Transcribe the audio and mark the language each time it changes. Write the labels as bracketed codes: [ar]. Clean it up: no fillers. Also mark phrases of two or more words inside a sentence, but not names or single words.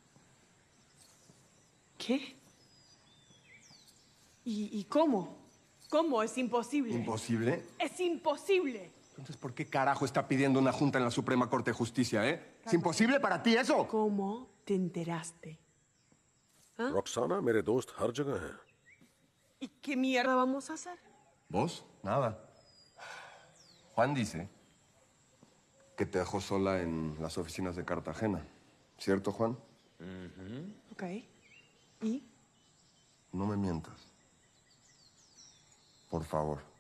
[es] ¿Qué? ¿Y cómo? ¿Cómo? Es imposible. ¿Imposible? ¡Es imposible! Entonces, ¿por qué carajo está pidiendo una junta en la Suprema Corte de Justicia, ¿Es imposible para ti eso? ¿Cómo te enteraste? Roxana, [hi] मेरे दोस्त हर जगह हैं। [es] ¿Y qué mierda vamos a hacer? ¿Vos? Nada. Juan dice que te dejó sola en las oficinas de Cartagena. ¿Cierto, Juan? Ok. ¿Y? No me mientas. Por favor.